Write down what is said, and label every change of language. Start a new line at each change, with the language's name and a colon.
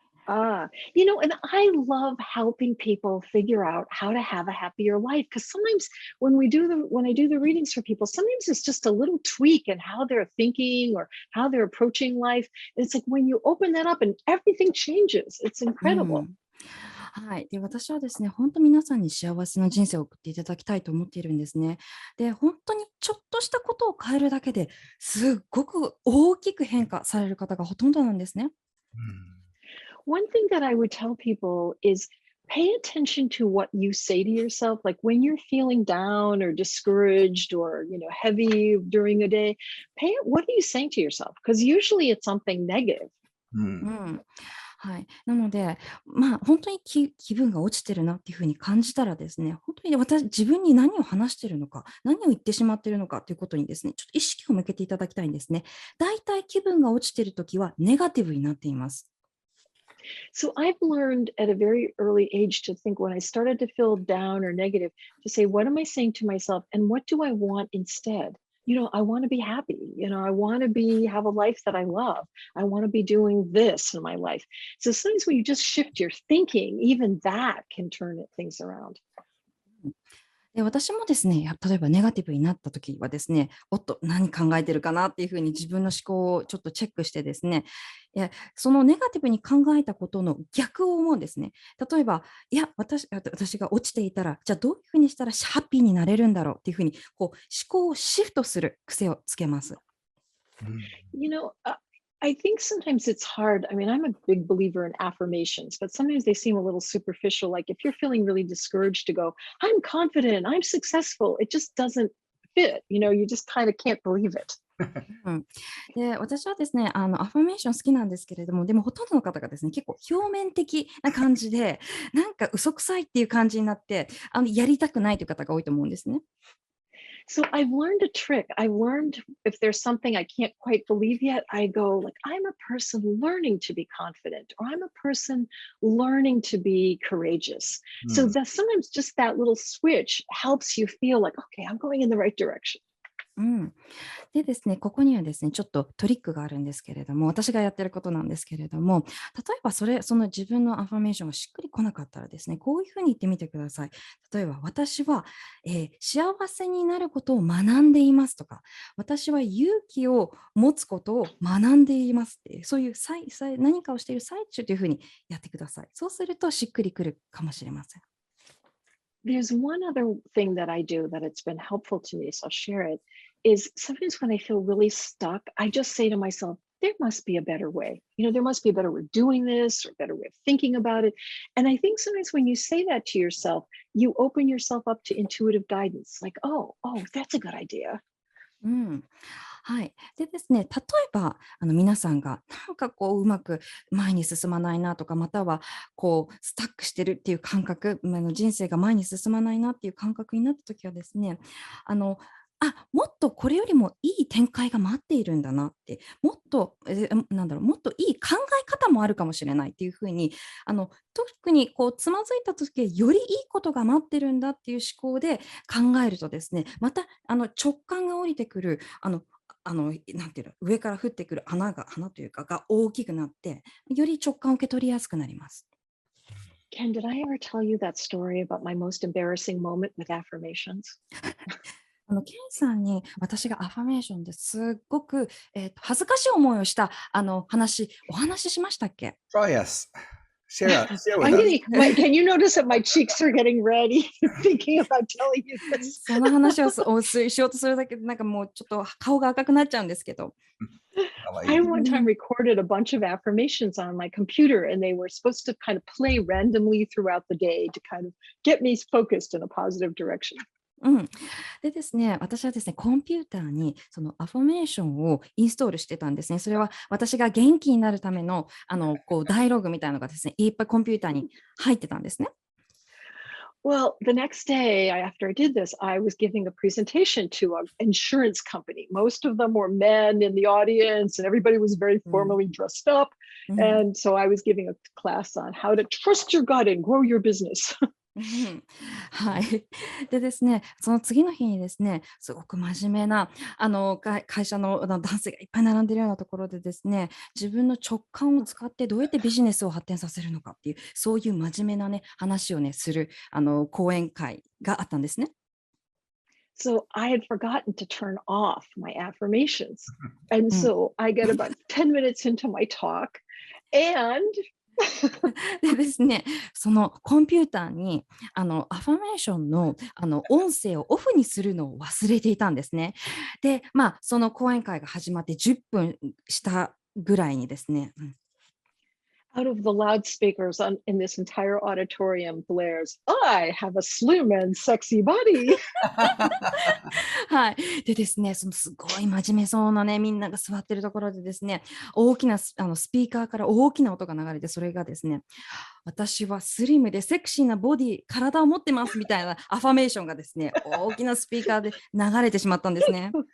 English: And I love helping people figure out how to have a happier life because sometimes when I do the readings for people, sometimes it's just a little tweak in how they're thinking or how they're approaching life. It's like when you open that up and everything changes. It's う incredible. ん。
Japanese: はい。で、私はですね、本当皆さんに幸せな人生を送っていただきたいと思っているんですね。で、本当にちょっとしたことを変えるだけですっごく大きく変化される方がほとんどなんですね。うん
English: One thing that I would tell people is pay attention to what you say to yourself. Like when you're feeling down or discouraged or, heavy during a day, what are you saying to yourself? Because usually it's something negative. う
Japanese: うんん。はい。なので、本当に気分が落ちてるなっていうふうに感じたらですね、本当に自分に何を話してるのか、何を言ってしまっているのかということにですね、ちょっと意識を向けていただきたいんですね。だいたい気分が落ちているときはネガティブになっています。
English: So I've learned at a very early age to think when I started to feel down or negative, to say, what am I saying to myself? And what do I want instead? I want to be happy. I want to have a life that I love. I want to be doing this in my life. So sometimes when you just shift your thinking, even that can turn things around.
Japanese: で、私もですね、例えばネガティブになった時はですね、おっと、何考えてるかなっていうふうに自分の思考をちょっとチェックしてですね、そのネガティブに考えたことの逆を思うんですね。例えば、いや、私が落ちていたら、じゃあどういうふうにしたらハッピーになれるんだろうっていうふうに、思考をシフトする癖をつけます。うん。
English: You know, I think sometimes it's hard. I mean, I'm a big believer in affirmations, but sometimes they seem a little superficial. Like if you're feeling really discouraged to go, I'm confident, I'm successful, it just doesn't fit. You just kind of can't believe it.
Japanese: うん、で、私はですね、アファメーション好きなんですけれども、でもほとんどの方がですね、結構表面的な感じで、なんか嘘くさいっていう感じになって、やりたくないという方が多いと思うんですね。
English: So I've learned a trick. I've learned if there's something I can't quite believe yet, I go like, I'm a person learning to be confident, or I'm a person learning to be courageous. う So ん。 that sometimes just that little switch helps you feel like, okay, I'm going in the right direction.
Japanese: うん、でですね、ここにはですね、ちょっとトリックがあるんですけれども、私がやってることなんですけれども、例えばその自分のアファメーションがしっくりこなかったらですね、こういうふうに言ってみてください。例えば、私は、幸せになることを学んでいますとか、私は勇気を持つことを学んでいますっていう、そういう何かをしている最中というふうにやってください。そうするとしっくりくるかもしれません。
English: There's one other thing that I do that it's been helpful to me, so I'll share it. Is sometimes when I feel really stuck, I just say to myself, there must be a better way. There must be a better way of doing this or a better way of thinking about it. And I think sometimes when you say that to yourself, you open yourself up to intuitive guidance, like, oh, that's a good idea.
Japanese: うん、はい。でですね、例えば、皆さんがなんかうまく前に進まないなとか、またはスタックしてるっていう感覚、人生が前に進まないなっていう感覚になった時はですね、あの、もっとこれよりもいい展開が待っているんだなって、もっと、なんだろう、もっといい考え方もあるかもしれないっていうふうに、特につまずいた時はよりいいことが待ってるんだっていう思考で考えるとですね、また直感が降りてくる、なんていうの、上から降ってくる花というかが大きくなって、より直感を受け取りやすくなります。
English: Ken, did I ever tell you that story about my most embarrassing moment with affirmations?
Japanese: ケンさんに私がアファメーションですっごく、恥ずかしい思いをしたお話ししましたっけ？
English: Try us. Share with us. getting, can you notice that my cheeks are getting red thinking about telling you this?
Japanese: その話をしようとするだけで、なんかもうちょっと顔が赤くなっちゃうんですけど。かわい
English: I
Japanese: い。
English: one time recorded a bunch of affirmations on my computer, and they were supposed to kind of play randomly throughout the day to kind of get me focused in a positive direction.
Japanese: うん、でですね、私はですね、コンピューターにそのアファメーションをインストールしてたんですね。それは私が元気になるためのダイログみたいなのがですね、いっぱいコンピューターに入ってたんですね。
English: Well, the next day after I did this, I was giving a presentation to an insurance company. Most of them were men in the audience, and everybody was very うん formally dressed up. うん And so I was giving a class on how to trust your gut and grow your business.
Japanese: うんはい。でですね、その次の日にですね、すごく真面目な会社の男性がいっぱい並んでるようなところでですね、自分の直感を使ってどうやってビジネスを発展させるのかっていう、そういう真面目なね、話をね、する講演会があったんですね。
English: So I had forgotten to turn off my affirmations. And うん so I get about 10 minutes into my talk, and
Japanese: でですね、そのコンピューターにアファメーションの音声をオフにするのを忘れていたんですね。で、その講演会が始まって10分したぐらいにですね、
English: out of the loudspeakers in this entire auditorium blares, I have a slim and sexy body.
Japanese: はい。でですね、そのすごい真面目そうなね、みんなが座ってるところでですね、大きなスピーカーから大きな音が流れて、それがですね、私はスリムでセクシーなボディ、体を持ってますみたいなアファメーションがですね、大きなスピーカーで流れてしまったんですね。